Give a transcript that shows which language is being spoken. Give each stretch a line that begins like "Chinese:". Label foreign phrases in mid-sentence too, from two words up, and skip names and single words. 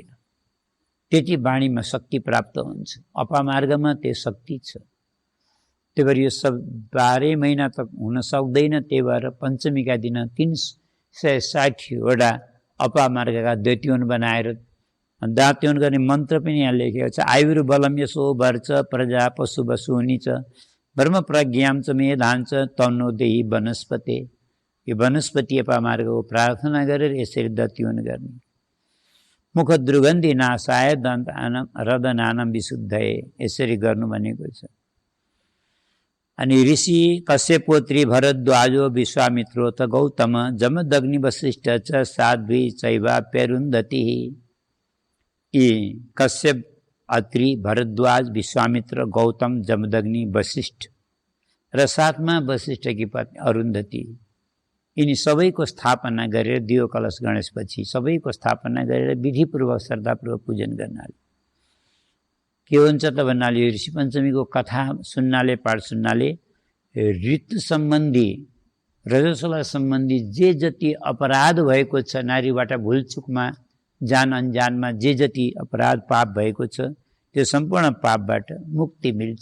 Nepali: त्यति वाणीमा शक्ति प्राप्त हुन्छ। अपामार्गमा त्यो शक्ति छ। त्यही भएर यो सब 12 महिना तक हुन सक्दैन। त्यही भएर पञ्चमीका दिन 360वटा अपामार्गका दत्युन बनाएर दात्युन गर्ने मन्त्र पनि यहाँ लेखेको छ।
Sanskrit: आयुर्बलम यसो वर्च प्रजा पशु वसुनि च ब्रह्म प्रज्ञाम च मेधान च तन्नो देहि वनस्पते।
Nepali: यो वनस्पति अपामार्गको प्रार्थना गरेर यसरी दत्युन गर्ने।
Sanskrit: मुख दुर्गन्धि नाशाय दन्तानम रदनानम विशुद्धये,
Nepali: यसरी गर्नु भनेको छ।
Sanskrit: अनि ऋषि कश्यपोत्री भरद्वाजो विश्वामित्रोथ गौतम जमदग्नि वसिष्ठ च साध्वी चैवाप्यरुन्धति।
Nepali: यी कश्यप, अत्रि, भरद्वाज, विश्वामित्र, गौतम, जमदग्नि, वशिष्ठ र साथमा वशिष्ठकी पत्नी अरुन्धति, यिनी सबैको स्थापना गरेर दियो कलश गणेशपछि सबैको स्थापना गरेर विधिपूर्वक श्रद्धापूर्वक पूजन गर्नाले के हुन्छ त भन्नाले ऋषि पञ्चमीको कथा सुन्नाले, पाठ सुन्नाले ऋतु सम्बन्धी, रजस्वला सम्बन्धी जे जति अपराध भएको छ, नारीबाट भुलचुकमा जान अनजानमा जे जति अपराध पाप भएको छ, त्यो सम्पूर्ण पापबाट मुक्ति मिल्छ।